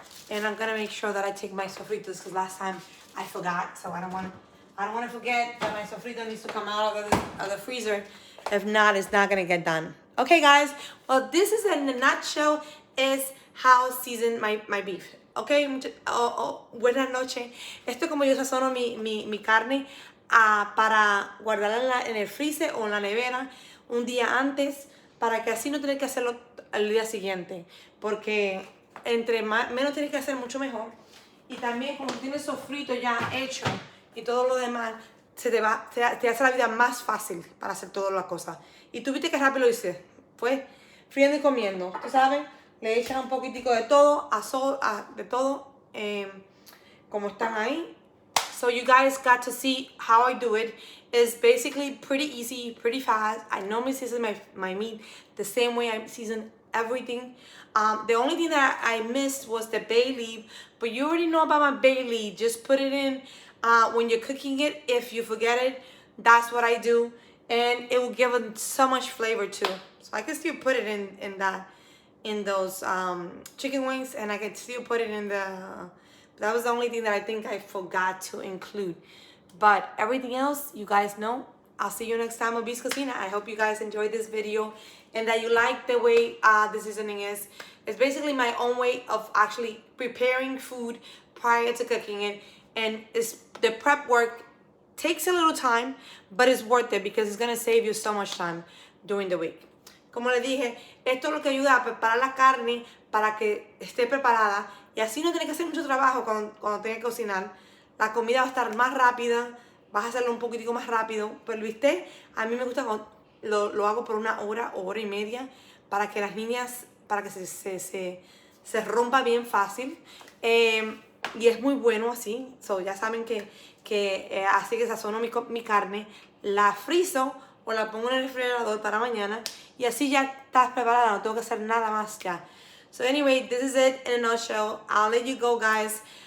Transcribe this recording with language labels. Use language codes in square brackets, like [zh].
[en] And I'm gonna make sure that I take my sofritos because last time I forgot. So I don't want to forget that my sofrito needs to come out of the freezer. If not, it's not gonna get done. Okay, guys. Well, this is in a nutshell is how I season my beef. [es] Okay, buenas noches. Esto es como yo sazono mi carne para guardarla en el freezer o en la nevera un día antes para que así no tener que hacerlo al día siguiente. Porque entre menos tienes que hacer, mucho mejor. Y también como tienes sofrito ya hecho y todo lo demás, te hace la vida más fácil para hacer todas las cosas. Y tú viste que rápido lo hice. Pues friendo y comiendo. Tú sabes, le echan un poquitico de todo, de todo, como están ahí. [en] So you guys got to see how I do it. It's basically pretty easy, pretty fast. I normally season my meat the same way I season everything. The only thing that I missed was the bay leaf, but you already know about my bay leaf. Just put it in when you're cooking it. If you forget it, that's what I do, and it will give it so much flavor too. So I can still put it in those chicken wings, and I can still put it in the. That was the only thing that I think I forgot to include. But everything else, you guys know. I'll see you next time on Bisté's Cocina. I hope you guys enjoyed this video and that you like the way the seasoning is. It's basically my own way of actually preparing food prior to cooking it. And the prep work takes a little time, but it's worth it because it's going to save you so much time during the week. [es] Como les dije, esto es lo que ayuda a preparar la carne para que esté preparada y así no tienes que hacer mucho trabajo cuando tengas que cocinar. La comida va a estar más rápida, vas a hacerlo un poquitico más rápido, pero el bistec a mí me gusta cuando lo hago por 1 hora o hora y media para que las niñas, para que se rompa bien fácil. Y es muy bueno así. So, ya saben que así que sazono mi carne, la frizo o la pongo en el refrigerador para mañana y así ya estás preparada, no tengo que hacer nada más ya. [en] So anyway, this is it in a nutshell. I'll let you go, guys.